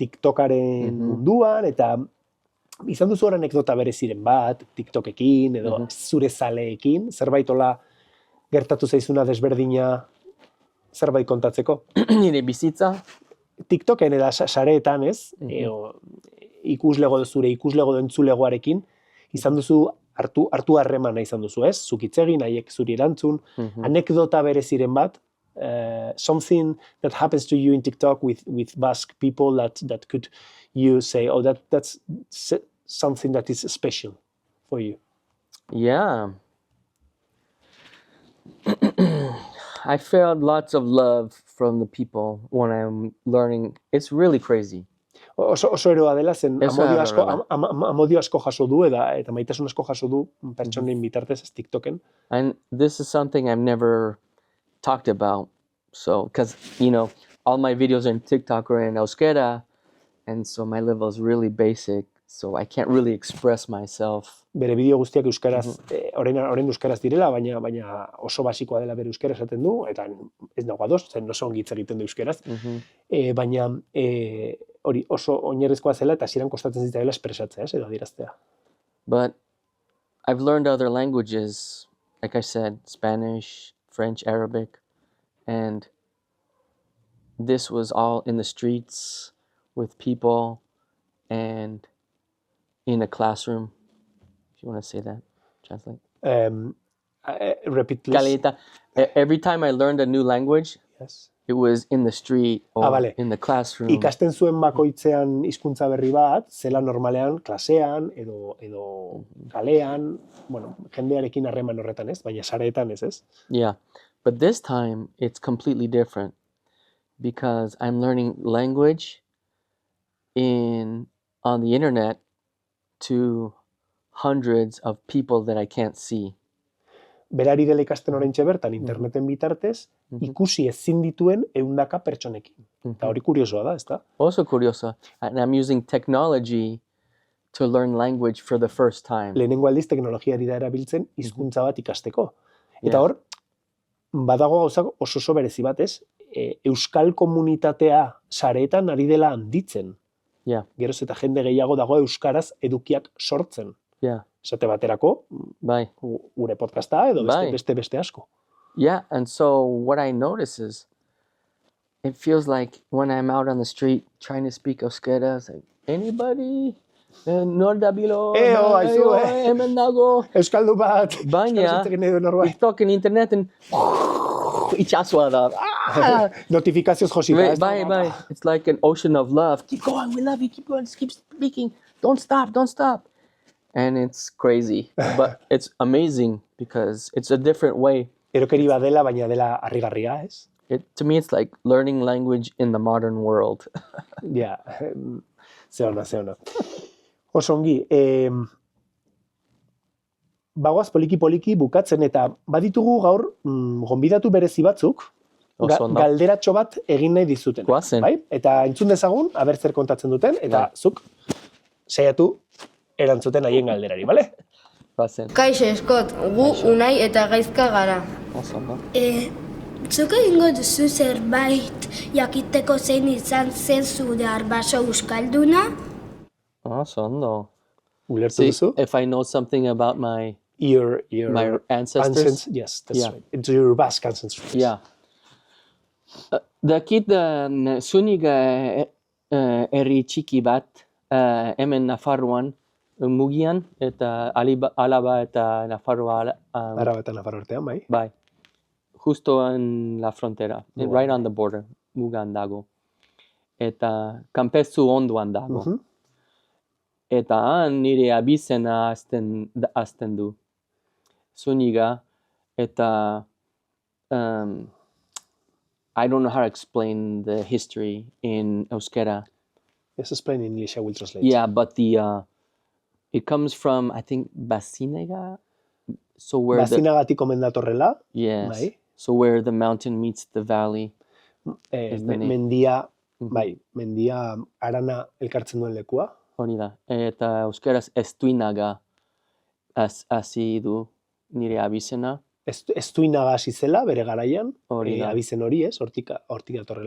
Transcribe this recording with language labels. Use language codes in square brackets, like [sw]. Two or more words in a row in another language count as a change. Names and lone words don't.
[eu] TikTokaren munduan, eta izan duzu hor anekdota bereziren bat, TikTokekin, edo zure zaleekin, zerbait hola gertatu zaizuna desberdina zerbait kontatzeko? Nire bizitza? TikToken eda sareetan, ez? Ikuslego edo entzulegoarekin, izan duzu hartu harremana izan duzu, ez? Zuk hitz egin, haiek zuri erantzun, anekdota bereziren bat, [en] something that happens to you in TikTok with Basque people that could you say, oh, that's something that is special for you? Yeah. I felt lots of love from the people when I'm learning. It's really crazy. [eu] Oso eroa dela zen amodio asko jaso du eta maitasun asko jaso du pertsonen bitartez ez TikToken. [en] And this is something I've never talked about. So, because, all my videos are in TikTok or in euskera, and so my level is really basic, so I can't really express myself. [eu] Bere bideo guztiak euskaraz, orain euskaraz direla, baina oso basikoa dela bere euskara esaten du, eta ez nago ados, zen oso ongi hitz egiten du euskaraz, baina hori oso oinarrizkoa zela eta hasieran kostatzen zitzaiola espresatzea, edo adieraztea. [en] But I've learned other languages, like I said, Spanish, French, Arabic, and this was all in the streets with people and in a classroom. If you want to say that, translate. Repeat, please. Every time I learned a new language, yes. It was in the street or in the classroom. [eu] Ikasten zuen bakoitzean hizkuntza berri bat, zela normalean, klasean, edo kalean, bueno, jendearekin harreman horretan ez, baina sareetan ez. [en] Yeah, but this time it's completely different because I'm learning language on the internet to hundreds of people that I can't see. [eu] Berari dela ikasten oraintxe bertan, interneten bitartez, ikusi ezin dituen 100 pertsonekin. Eta hori kuriosoa da, ezta? [en] Also curioso. And I'm using technology to learn language for the first time. [eu] Lehenengo aldiz teknologiari da erabiltzen hizkuntza bat ikasteko. Eta hor, badago gauzak oso berezi bat, ez? Euskal komunitatea sareetan ari dela handitzen. Geroz eta jende gehiago dago euskaraz edukiak sortzen. Esate baterako, gure podcasta edo beste asko. [en] Yeah, and so what I notice is, it feels like when I'm out on the street trying to speak euskera, it's like, anybody? [eu] Nordabilo, hemen dago. Euskaldu bat. Baina, TikToken interneten, itxasua da. Notifikazioz josita. Bai. [en] It's like an ocean of love. Keep going, we love you, keep going, keep speaking. Don't stop. and it's crazy, but it's amazing because it's a different way. [eu] Erokeri bat dela, baina dela harrigarria, ez? [en] To me, it's like learning language in the modern world. [eu] Ja, ze ona. Oso ongi, bagoaz poliki bukatzen eta baditugu gaur gonbidatu berezi batzuk, Oso ondo. galderatxo bat egin nahi dizuten. Goazen. Bai? Eta entzun dezagun, aber zer kontatzen duten, eta Bai. zuk saiatu erantzuten haien galderari, bale? Bazen. Kaixo, Eskot, gu Unai eta Gaizka gara. Oso ondo. Zuk egingo duzu zerbait jakiteko zein izan zen zure arbaso euskalduna? Oso ondo. Ulertu [en] See, [eu] duzu? [en] if I know something about my Your ancestors. Yes, that's Yeah. right. It's your Basque ancestors. Yeah. [eu] Dakit zuniga herri txiki bat hemen Nafarroan mugian eta Alaba eta Nafarroa Araba eta Nafar artean, bai? [es] bai. Justo en la frontera, [en] right on the border, [eu] mugan dago. Eta kanpezu ondoan dago. Mhm. Eta han nire abizena azten du. [en] Zuniga, eta I don't know how to explain the history in Euskera. Yes, explain in English, I will translate. Yeah, but it comes from, I think, Basinega. So where [eu] Bazinagatik omen datorrela, [en] yes, [eu] bai. [en] so where the mountain meets the valley. [eu] Ez da ni. mendia, bai, mendia arana elkartzen duen lekua. Hori da. Eta euskeraz estuinaga hasi du nire abizena. Estuinaga hasi zela bere garaian, Hori da. abizen hori, ez, hortik datorrela,